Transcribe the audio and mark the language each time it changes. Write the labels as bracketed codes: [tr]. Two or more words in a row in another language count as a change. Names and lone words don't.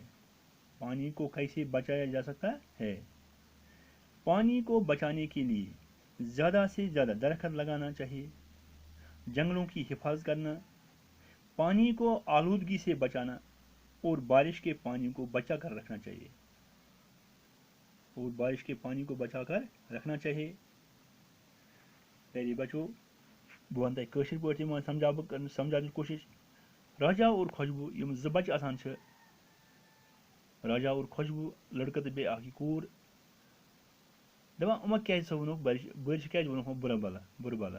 [ur] پانی کو کیسے بچایا جا سکتا ہے؟ پانی کو بچانے کے لیے زیادہ سے زیادہ درخت لگانا چاہیے، جنگلوں کی حفاظت کرنا، پانی کو آلودگی سے بچانا اور بارش کے پانی کو بچا کر رکھنا چاہیے۔ پیارے بچوں، [ks] بہٕ وَنہٕ تۄہہِ کٲشِر پٲٹھۍ یِمن سمجھاونٕچ کوٗشِش۔ راجا اور خوشبو یِم زٕ بچہٕ آسان چھِ، راجا اور خوشبو لڑکہٕ تہٕ بیٚیہِ اکھ یہِ کوٗر، دپان یِمو کیازِ ووٚنُکھ بٲرشہِ کیازِ ووٚنُکھ بُرٕ بلا؟